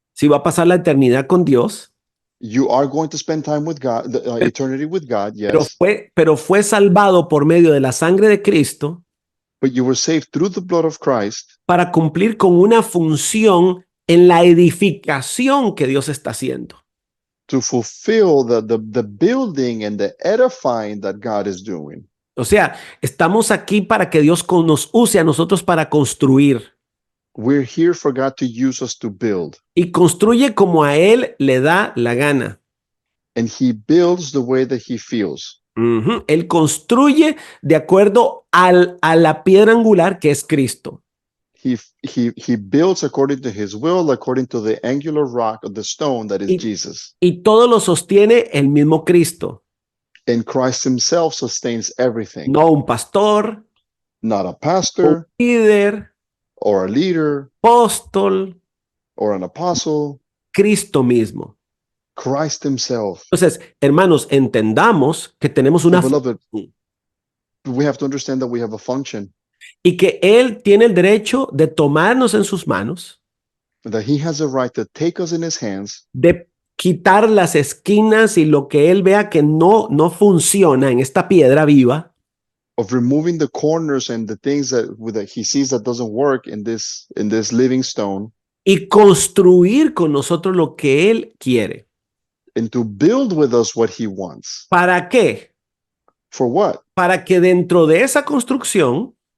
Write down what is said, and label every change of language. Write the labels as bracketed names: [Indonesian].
[Spanish] Si va a pasar la eternidad con Dios, [English] You are going to spend time with God, eternity with God, yes. [Spanish] pero fue salvado por medio de la sangre de Cristo [English] But you were saved through the blood of Christ [Spanish] para cumplir con una función en la edificación que Dios está haciendo. [English] to fulfill the building and the edifying that God is doing. [Spanish] O sea, estamos aquí para que Dios nos use a nosotros para construir. [English] We're here for God to use us to build. [Spanish] Y construye como a Él le da la gana. [English] And he builds the way that he feels. Ujú. [Spanish] Él construye de acuerdo a la piedra angular que es Cristo. [English] He builds according to his will, according to the angular rock of the stone that is Y- Jesus. [Spanish] Y todo lo sostiene el mismo Cristo. [English] And Christ himself sustains everything. [Spanish] No un pastor, [English] Not a [Spanish] un [English] pastor [Spanish] líder, [English] or a leader [Spanish] apóstol, [English] or an apostle. [Spanish] Cristo mismo. [English] Christ himself. [Spanish] Entonces, hermanos, entendamos que tenemos una [English] Beloved, we have to understand that we have a function, [Spanish] y que Él tiene el derecho de tomarnos en sus manos, [English] that he has a right to take us in his hands, [Spanish] de quitar las esquinas y lo que Él vea que no funciona en esta piedra viva, [English] of removing the corners and the things that he sees that doesn't work in this living stone, [Spanish] y construir con nosotros lo que Él quiere. [English] and to build with us what he wants. [Spanish] ¿Para qué? [English] For what? [Spanish] Para que dentro de esa construcción